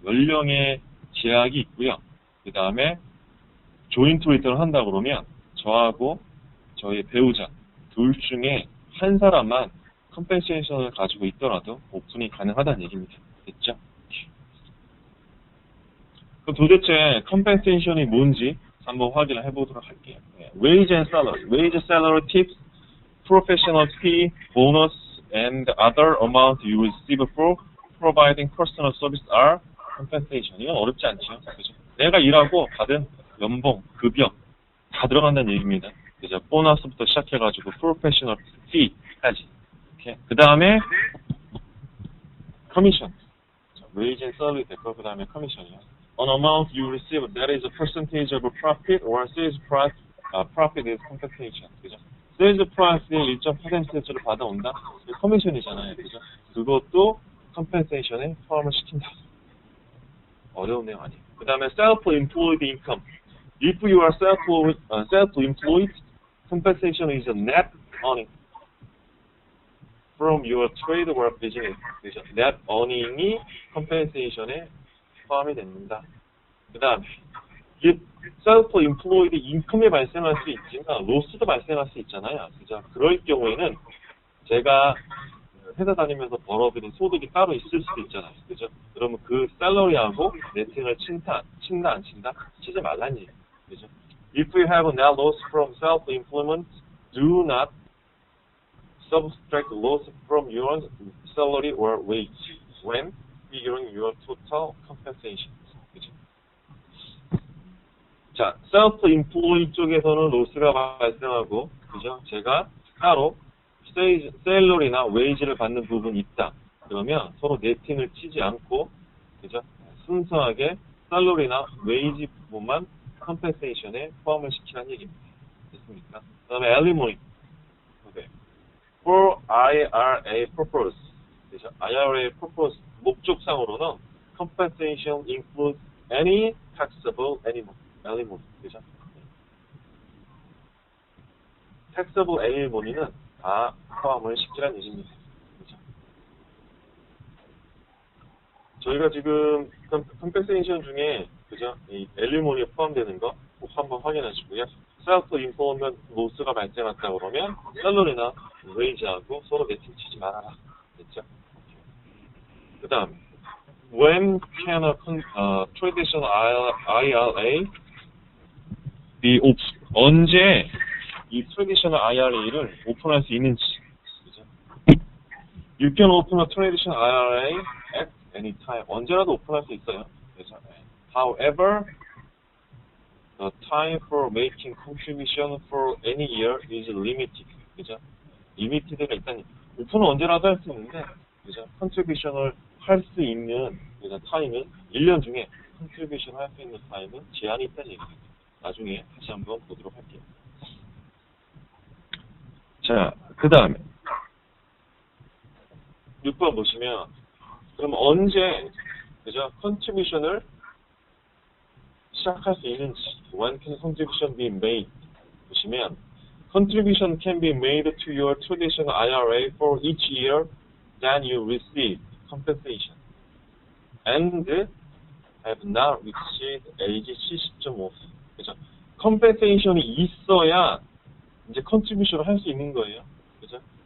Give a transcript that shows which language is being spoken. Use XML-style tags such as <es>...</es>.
<ko>연령에 제약이 있고요. 그 다음에 조인트 리턴을 한다 그러면 저하고 저희 배우자 둘 중에 한 사람만 compensation을 가지고 있더라도 오픈이 가능하다는 얘기입니다. 됐죠? 그럼 도대체 compensation이 뭔지 한번 확인을 해보도록 할게요.</ko> <en>Wage and salary. Wage, salary, tips, professional fee, bonus, and other amount you receive for providing personal service are compensation.</en> <ko>이건 어렵지 않죠. 그죠? 내가 일하고 받은 연봉, 급여 다 들어간다는 얘기입니다. 그죠? 보너스부터 시작해가지고 professional fee까지. 그 다음에 commission. Wage and salary 됐고 그 다음에 commission이요.</ko> <en>An amount you receive that is a percentage of a profit or sales price. Profit is compensation.</en> <ko>그죠? Sales price의 일정 퍼센티지를 받아온다. 커미션이잖아요. 그죠? 그것도 compensation에 포함을 시킨다. 어려운 내용 아니에요. 그 다음에 self-employed income.</ko> <en>If you are self-employed, compensation is a net earning from your trade or business.</en> <ko>그죠? Net earning이 compensation에 포함이 됩니다. 그 다음에 self-employed 인컴이 발생할 수 있지만 로스도 발생할 수 있잖아요. 그죠? 그럴 경우에는 제가 회사 다니면서 벌어들인 소득이 따로 있을 수도 있잖아요. 그죠? 그러면 그 샐러리하고 네팅을 친다 안 친다? 치지 말란 얘기예요. 그죠?</ko> <en>If you have a net loss from self-employment, do not subtract loss from your salary or wage when figuring your total compensation.</en> <ko>그죠? 자, self-employed 쪽에서는 로스가 발생하고, 그죠? 제가 따로 셀러리나 웨이지를 받는 부분이 있다. 그러면 서로 네팅을 치지 않고, 그죠? 순수하게 셀러리나 웨이지 부분만 컴펜세이션에 포함을 시키라는 얘기입니다. 됐습니까? 그 다음에 alimony.</ko> <en>Okay. For IRA purpose.</en> <ko>그죠?</ko> <en>IRA purpose</en> <ko>목적상으로는</ko> <en>compensation includes any taxable alimony.</en> <ko>그죠? taxable alimon이는 다 포함을 시키라는 얘기입니다. 그죠? 저희가 지금 컴펜세이션 중에 그죠? 이 alimony에 포함되는 거 꼭 한번 확인하시고요. self-employment 로스가 발생했다 그러면 셀러리나 웨이지하고 서로 매칭 치지 말아라. 됐죠? 그 다음</ko> <en>when can a traditional IRA be open?</en> <ko>언제 이 traditional IRA를 오픈할 수 있는지. 그죠?</ko> <en>You can open a traditional IRA at any time.</en> <ko>언제라도 오픈할 수 있어요. 그죠?</ko> <en>However, the time for making contribution for any year is limited.</en> <ko>그죠? limited가 있다니. 오픈은 언제라도 할 수 있는데, 그죠? contribution을 할 수 있는 그죠? 타임은 1년 중에 contribution 할 수 있는 타임은 제한이 있다는 얘기입니다. 나중에 다시 한번 보도록 할게요. 자, 그 다음에 6번 보시면 그럼 언제 그죠? contribution을 시작할 수 있는지</ko> <en>when can contribution be made</en> <ko>보시면</ko> <en>contribution can be made to your traditional IRA for each year that you receive compensation and have not reached age 70.5.</en> <ko>그죠? compensation이 있어야 이제 컨트리뷰션을 할 수 있는 거예요. 그죠?</ko>